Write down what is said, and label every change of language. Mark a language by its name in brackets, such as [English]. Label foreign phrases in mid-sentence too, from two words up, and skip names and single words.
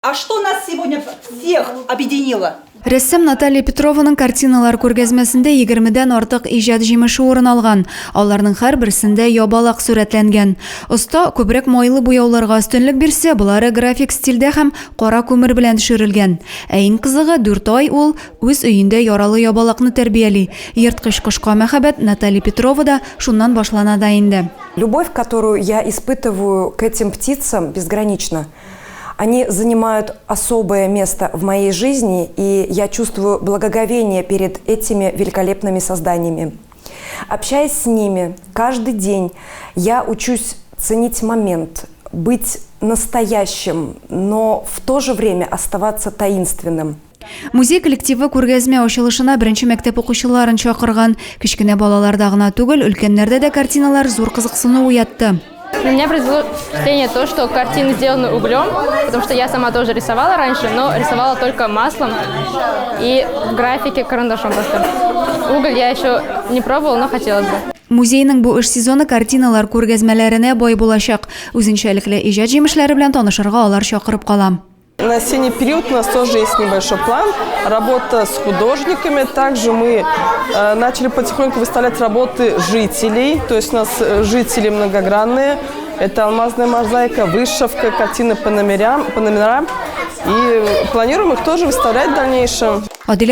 [Russian] А что нас сегодня всех объединило? [Tatar] Рәссам Наталья Петрованың картиналар күргәзмәсендә 20дән артык иҗат җимеше урын алган. Аларның һәрберсендә ябалак сурәтләнгән. Оста күбрәк майлы буяуларга өстенлек бирсә, булары график стильдә һәм кара күмер белән төшерелгән. Ә иң кызыгы 4 ай ул үз өендә яралы ябалакны тәрбияли. Ерткыч кошка мәхәббәт Наталья Петровада шуннан башлана да инде. [Russian] Любовь, которую я испытываю к этим птицам, безгранична. Они занимают особое место в моей жизни, и я чувствую благоговение перед этими великолепными созданиями. Общаясь с ними каждый день, я учусь ценить момент, быть настоящим, но в то же время оставаться таинственным. [Tatar] Музей коллективы күргәзмә ачылышына беренче мәктәп укучыларын чакырган. Кечкенә балаларда гына түгел, өлкәннәрдә дә картиналар зур кызыксыну уятты. [Russian] На меня произвело впечатление то, что картины сделаны углем, потому что я сама тоже рисовала раньше, но рисовала только маслом и в графике карандашом просто. Уголь я еще не пробовала, но хотелось бы. [Tatar] Музейның бу эш сезоны картиналар күргәзмәләренә бай булачак. Үзенчәлекле иҗат җимешләре белән танышырга алар чакырып кала. [Russian] На осенний период у нас тоже есть небольшой план, работа с художниками. Также мы начали потихоньку выставлять работы жителей, то есть у нас жители многогранные. Это алмазная мозаика, вышивка, картины по номерам. И планируем их тоже выставлять в дальнейшем.